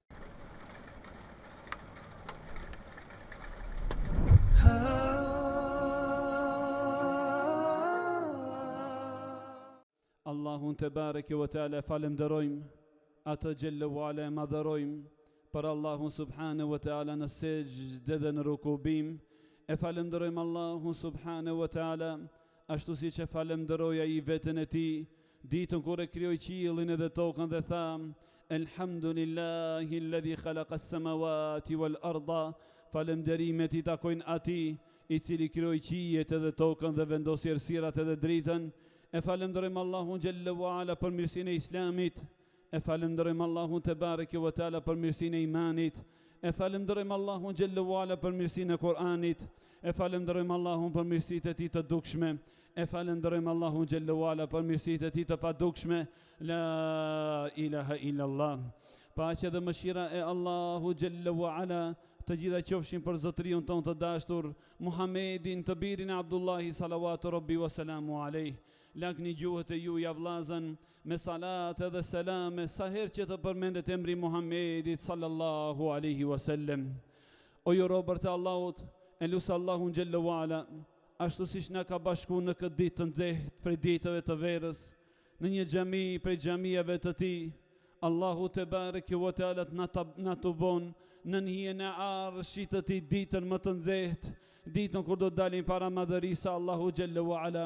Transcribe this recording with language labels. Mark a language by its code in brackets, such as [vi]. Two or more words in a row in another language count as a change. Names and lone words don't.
[sq] Allahun [ar] تبارك وتعالى [sq] falenderojmë, atë [ar] جل وعلا [sq] e madhërojmë, për Allahun [ar] سبحانه وتعالى [sq] në sejdë dhe në rukubim. E falenderojmë Allahun [ar] سبحانه وتعالى [sq] ashtu siç e falenderoi ai veten e tij ditën kur e krijoi qiellin edhe tokën dhe tha: [ar] الحمد لله الذي خلق السماوات والأرض. [sq] Falenderimet i takojnë atij i cili krijoi qiejt edhe tokën dhe vendosi errësirat edhe dritën. E falenderojmë Allahun [ar] جل وعلا [sq] për mirësinë e Islamit. E falenderojmë Allahun [ar] تبارك وتعالى [sq] për mirësinë e imanit. E falenderojmë Allahun [ar] جل وعلا [sq] për mirësinë e Kur'anit. E falenderojmë Allahun për mirësitë e tij të dukshme. E falenderojmë Allahun [ar] جل وعلا [sq] për mirësitë e tij të padukshme. [ar] لا إله إلا الله. [sq] Paqja dhe mëshira e Allahu [ar] جل وعلا [sq] të gjitha qofshin për zotëriun tonë të dashur Muhammedin, të birin e Abdullahi [ar] صلوات ربي وسلامه عليه. [sq] Lagni gjuhët e ju javllazën me salat edhe selame sa herë që të përmendet emri Muhammedit [ar] صلى الله عليه وسلم. [sq] O ju robërt e Allahut, e lusë Allahun [ar] جل وعلا, [sq] ashtu siç na ka bashkuar në këtë ditë të nxehtë prej ditëve të verës, në një xhami prej xhamive të tij, Allahu [ar] تبارك وتعالى [sq] na të bon në hijen e arshit të tij ditën më të nxehtë, ditën kur do të dalim para madhërisë Allahu [ar] جل وعلا.